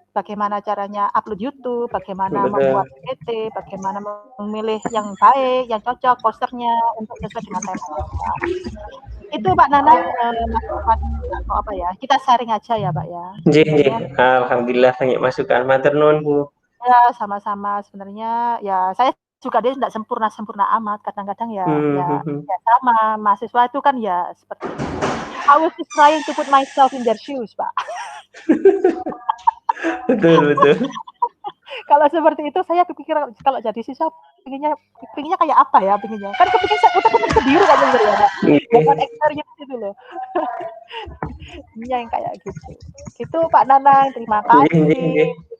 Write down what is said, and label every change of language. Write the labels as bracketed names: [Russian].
[Indonesian] Bagaimana caranya upload YouTube, bagaimana membuat PPT, bagaimana memilih yang baik, yang cocok posternya untuk sesuai dengan tema. Itu Pak Nanang masukan atau apa ya? Kita sharing aja ya, Pak ya. Alhamdulillah banyak masukan. [Javanese] Matur nuwun, [Indonesian] Bu. Ya, sama-sama. Sebenarnya ya saya juga dia tidak sempurna amat. Kadang-kadang ya sama mahasiswa itu kan ya seperti [English] I was just trying to put myself in their shoes, Pak. [Indonesian] Betul. Kalau seperti itu saya pikir kalau jadi siswa pinginnya kayak apa ya pinginnya. Kan kepikir saya utak-utak sendiri kan sebenarnya. Bukan experience itu loh. Yang kayak gitu. Gitu Pak Nanang, terima kasih.